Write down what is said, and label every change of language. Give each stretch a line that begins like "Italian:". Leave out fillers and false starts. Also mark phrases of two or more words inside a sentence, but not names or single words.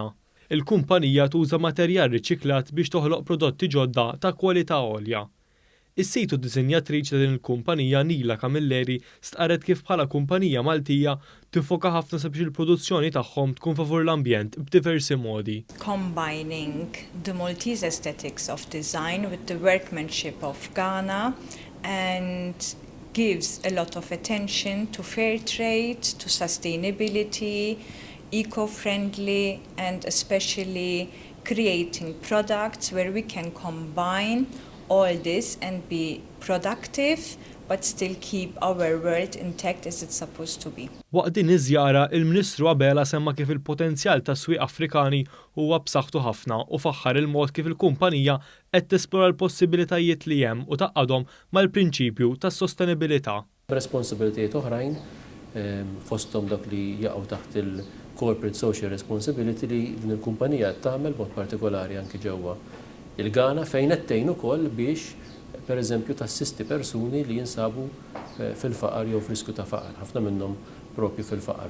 Maltese: Il-kumpanija tuża materjal riċiklat biex toħloq prodotti ġodda ta' kwalità għolja. Is-sejtu diżinjatriċi ta' din il-kumpanija Nila Camilleri stqarret kif bħala kumpanija Maltija tiffoka ħafna sabiex il-produzzjoni tagħhom tkun favur l-ambjent b'diversi modi.
English: Combining the Maltese aesthetics of design with the workmanship of Ghana and gives a lot of attention to fair trade, to sustainability, eco-friendly and especially creating products where we can combine all this and be productive but still keep our world intact as it's supposed to be.
Maltese: Waqt din iż-żjara, il-Ministru Abela semma kif il-potenzjal tas-swieq Afrikani huwa b'saħħtu ħafna u faħħar il-mod kif il-kumpanija qed tesplora l-possibilitajiet li hemm u taqgħodhom mal-prinċipju tas-sostenibilità. Responsibilitajiet oħrajn fosthom dak li jaqgħu taħt il-
English: corporate social responsibility
Maltese: li din il-kumpanija tagħmel mod partikolari anke ġewwa il-Ghana fejn qed tgħin ukoll biex pereżempju tassisti persuni li jinsabu fil-faqar jew f'riskju ta' faqar, ħafna minnhom propju fil-faqar.